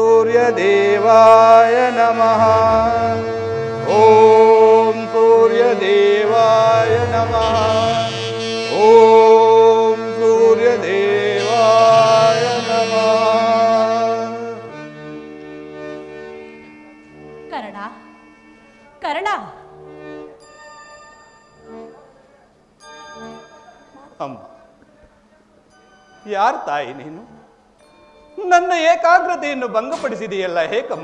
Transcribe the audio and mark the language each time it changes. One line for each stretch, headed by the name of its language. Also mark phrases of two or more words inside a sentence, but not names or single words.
Sanskrit: सूर्यदेवाय नमः। ॐ सूर्यदेवाय नमः। ॐ सूर्यदेवाय नमः।
Kannada: ಕರ್ಣ ಕರ್ಣ ಅಮ್ಮ, ಯಾರು ತಾಯಿ ನೀನು? ನನ್ನ ಏಕಾಗ್ರತೆಯನ್ನು ಭಂಗಪಡಿಸಿದೆಯಲ್ಲ ಹೇಕಮ್ಮ?